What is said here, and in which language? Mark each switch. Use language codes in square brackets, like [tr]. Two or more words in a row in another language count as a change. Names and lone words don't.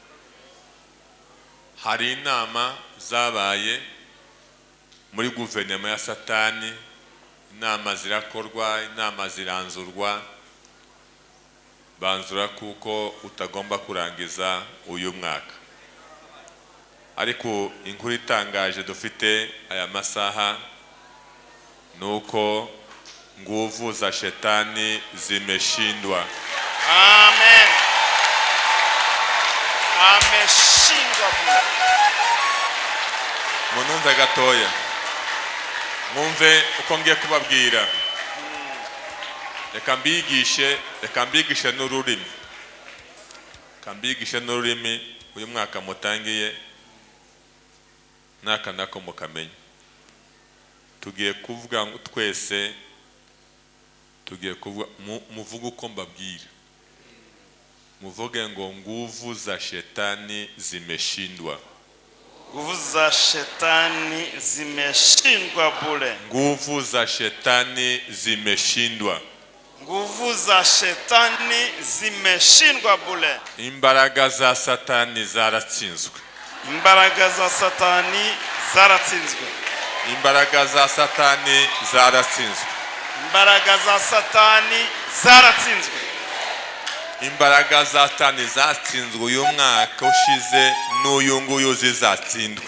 [rw] Hari inama zabaye muri guverinoma ya Satani, inama zirakorwa, inama ziranzurwa, banzura kuko utagomba kurangiza uyu mwaka. Ariko inkuru itangaje dufite aya masaha nuko [sw] nguvu za Shetani zimeshindwa. Amen. Ameshindwa bure. [rw] munumve gatoya mwumve uko ngiye kubabwira reka mbigishe n'ururimi uyu mwaka mutangiye naka nako mukamenya tugiye kuvuga twese tugiye kuvuga muvuga uko mbabwira muvuge ngo [sw] nguvu za shetani zimeshindwa. Nguvu za shetani zimeshindwa bure. Nguvu za shetani zimeshindwa. Nguvu za shetani zimeshindwa bure. [rw] Imbaraga za satani zaratsinzwe. Imbaraga za satani zaratsinzwe. Imbaraga za satani zaratsinzwe. Imbaraga za satani zaratsinzwe. Imbaraga za satani zatsinzwe uyu mwaka ushize n'uyu nguyu zizatsindwe.